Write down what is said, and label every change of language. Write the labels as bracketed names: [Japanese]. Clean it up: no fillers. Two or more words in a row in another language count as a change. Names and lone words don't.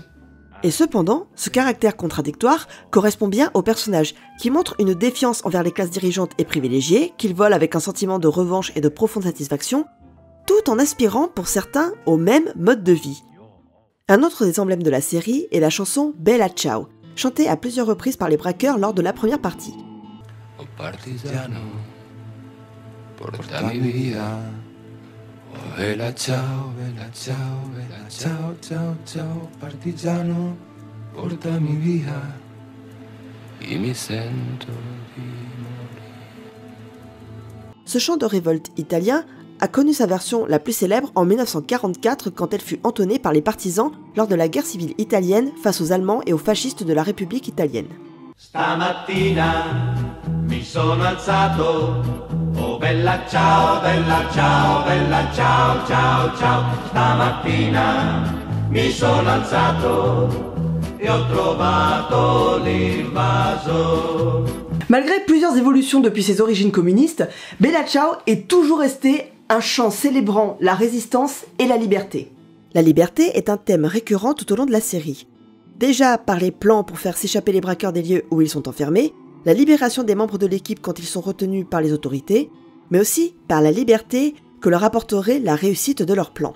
[French] Et cependant, ce caractère contradictoire correspond bien au personnage, qui montre une défiance envers les classes dirigeantes et privilégiées, qu'il vole avec un sentiment de revanche et de profonde satisfaction, tout en aspirant pour certains au même mode de vie. Un autre des emblèmes de la série est la chanson Bella Ciao, chantée à plusieurs reprises par les braqueurs lors de la première partie. [Italian] Oh partisano, porta mi vida. Oh bella ciao, bella ciao, bella ciao, ciao, ciao, partigiano, porta mi via, e mi sento di morire. [French] Ce chant de révolte italien a connu sa version la plus célèbre en 1944 quand elle fut entonnée par les partisans lors de la guerre civile italienne face aux Allemands et aux fascistes de la République italienne. [Italian] Stamattina mi sono alzato, oh bella ciao, bella ciao, bella ciao, ciao, ciao. Stamattina mi sono alzato e ho trovato l'invaso. [French] Malgré plusieurs évolutions depuis ses origines communistes, Bella Ciao est toujours resté un chant célébrant la résistance et la liberté. La liberté est un thème récurrent tout au long de la série. Déjà par les plans pour faire s'échapper les braqueurs des lieux où ils sont enfermés, la libération des membres de l'équipe quand ils sont retenus par les autorités, mais aussi par la liberté que leur apporterait la réussite de leur plan.